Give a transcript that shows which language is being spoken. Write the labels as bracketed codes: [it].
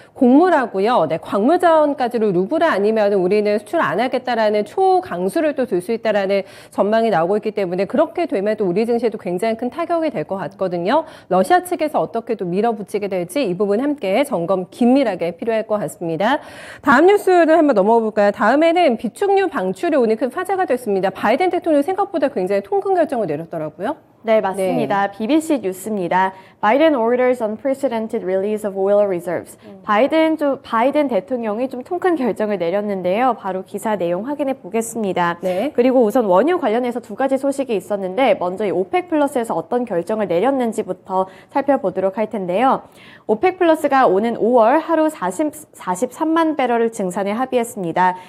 [ko] 곡물하고요, 네, 광물자원까지로 루블화 아니면 우리는 수출 안 하겠다라는 초강수를 또 둘 수 있다라는 전망이 나오고 있기 때문에 그렇게 되면 또 우리 증시에도 굉장히 큰 타격이 될 것 같거든요. 러시아 측에서 어떻게 또 밀어붙이게 될지 이 부분 함께 점검 긴밀하게 필요할 것 같습니다. 다음 뉴스를 한번 넘어가 볼까요? 다음에는 비축유 방출이 오늘 큰 화제가 됐습니다. 바이든 대통령이 생각보다 굉장히 통큰 결정을 내렸더라고요. 네, 맞습니다. 네. BBC 뉴스입니다. [en] Biden orders unprecedented release of oil reserves. [ko] 바이든 대통령이 좀 통큰 결정을 내렸는데요. 바로 기사 내용 확인해 보겠습니다. 네. 그리고 우선 원유 관련해서 두 가지 소식이 있었는데 먼저 이 오펙 플러스에서 어떤 결정을 내렸는지부터 살펴보도록 할 텐데요. 오펙 플러스가 오는 5월 하루 43만 배럴을 증산에 합의했습니다.